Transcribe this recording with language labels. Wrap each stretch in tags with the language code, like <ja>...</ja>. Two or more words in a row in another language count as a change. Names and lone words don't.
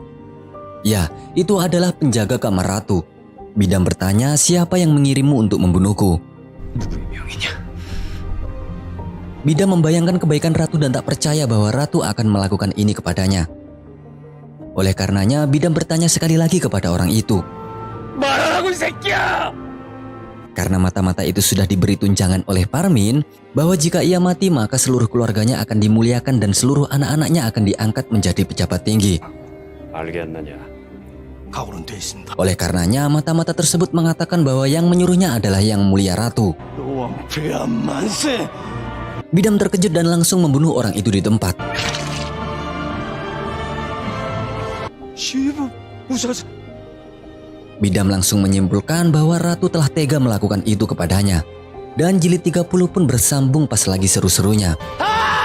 <id>Ya, itu adalah penjaga kamar Ratu. Bidam bertanya, siapa yang mengirimmu untuk membunuhku? Bidam membayangkan kebaikan Ratu dan tak percaya bahwa Ratu akan melakukan ini kepadanya. Oleh karenanya, Bidam bertanya sekali lagi kepada orang itu.</id> <ko>말하라고 이 새끼야!</ko> <id>Karena mata-mata itu sudah diberi tunjangan oleh Parmin bahwa jika ia mati maka seluruh keluarganya akan dimuliakan dan seluruh anak-anaknya akan diangkat menjadi pejabat tinggi.</id> <ko>알겠느냐? 각오는 돼 있습니다.</ko> <id>Oleh karenanya, mata-mata tersebut mengatakan bahwa yang menyuruhnya adalah Yang Mulia Ratu.</id> <ko>여왕 폐하 만세!</ko> <id>Bidam terkejut dan langsung membunuh orang itu di tempat. 시부 우사자. Bidam langsung menyimpulkan bahwa Ratu telah tega melakukan itu kepadanya. Dan jilid 30 pun bersambung pas lagi seru-serunya.</id>